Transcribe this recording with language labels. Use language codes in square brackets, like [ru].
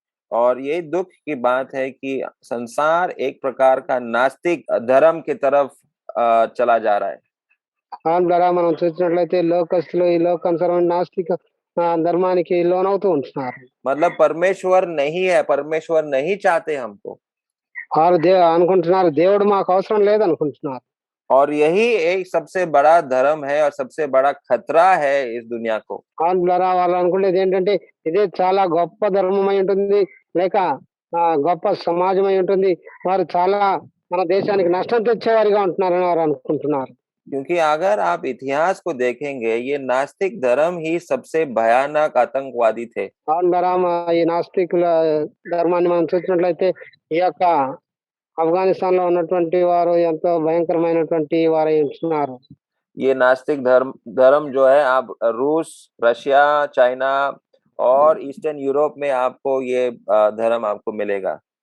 [hi] और ये दुख की बात है कि संसार एक प्रकार का नास्तिक धर्म की तरफ चला जा रहा है। [te] దాని ద్వారా మనం చూసినట్లయితే లోకస్తులు ఈ లోకానుసారమైన నాస్తిక ధర్మానికి లోనవుతూ ఉంటున్నారు. [hi] मतलब परमेश्वर नहीं है, परमेश्वर नहीं चाहते हमको। [te] వారు అనుకుంటున్నారు దేవుడు మాకు అవసరం లేదనుకుంటున్నారు. [hi] और यही एक सबसे बड़ा धर्म है और सबसे बड़ा खतरा है इस दुनिया को। [te] దాని ద్వారా వాళ్ళు అనుకునేది ఏంటంటే ఇదే చాలా గొప్ప ధర్మమై ఉంటుంది లేక గొప్ప సమాజమై ఉంటుంది. వారు చాలా మన దేశానికి నష్టం తెచ్చేవారిగా ఉంటున్నారని వారు అనుకుంటున్నారు. [hi] क्योंकि अगर आप इतिहास को देखेंगे ये नास्तिक धर्म ही सबसे भयानक आतंकवादी थे। [te] దాని ద్వారా ఈ నాస్తికుల ధర్మాన్ని మనం చూసినట్లయితే ఈ యొక్క ఆఫ్ఘనిస్తాన్ లో ఉన్నటువంటి వారు ఎంతో భయంకరమైనటువంటి వారై ఉంటున్నారు. [hi] ये नास्तिक धर्म जो है आप रूस, रशिया, चाइना और ईस्टर्न यूरोप में आपको ये धर्म आपको मिलेगा।